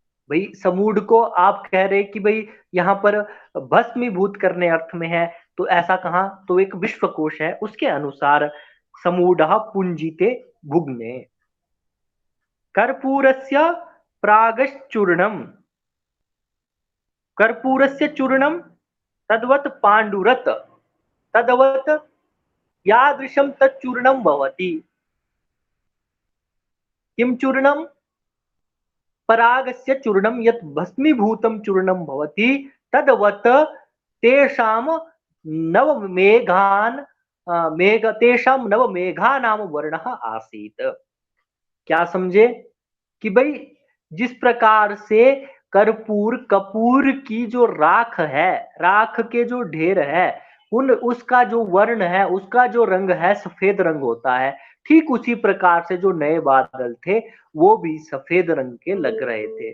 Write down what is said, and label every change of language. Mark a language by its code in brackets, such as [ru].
[hi] भाई समूढ़ को आप कह रहे कि भाई यहाँ पर भस्मीभूत करने अर्थ में है, तो ऐसा कहा? तो एक विश्वकोश है उसके अनुसार [sa] समूढ़ः पुंजिते भुग्ने। कर्पूरस्य प्रागश्चूर्णम, कर्पूरस्य चूर्णम तद्वत् पांडुरत, तद्वत् यादृशं तच्चूर्णं भवति। किं चूर्णं? परागस्य चूर्णं, यत् भस्मीभूतं चूर्णं भवति, तद्वत् तेषां नवमेघान् मेघ तेषां नवमेघानां वर्णः आसीत्। [hi] क्या समझे? कि भाई जिस प्रकार से कर्पूर कपूर की जो राख है, राख के जो ढेर है, उन उसका जो वर्ण है, उसका जो रंग है सफेद रंग होता है, ठीक उसी प्रकार से जो नए बादल थे वो भी सफेद रंग के लग रहे थे।